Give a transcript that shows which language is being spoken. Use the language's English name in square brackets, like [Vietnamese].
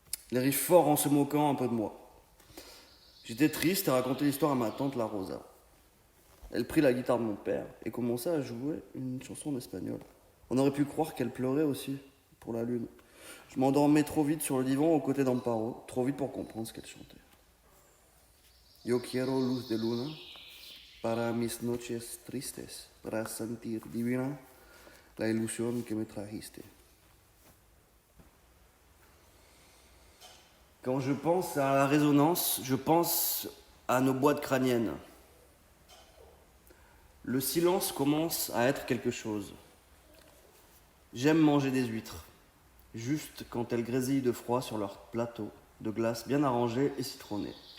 [French] Il rit fort en se moquant un peu de moi. J'étais triste et racontai l'histoire à ma tante La Rosa. Elle prit la guitare de mon père et commença à jouer une chanson en espagnol. On aurait pu croire qu'elle pleurait aussi pour la lune. Je m'endormais trop vite sur le divan aux côtés d'Amparo, trop vite pour comprendre ce qu'elle chantait. [Spanish] Yo quiero luz de luna para mis noches tristes, para sentir divina la ilusión que me trajiste. [French] Quand je pense à la résonance, je pense à nos boîtes crâniennes. Le silence commence à être quelque chose. J'aime manger des huîtres, juste quand elles grésillent de froid sur leur plateau de glace bien arrangé et citronné.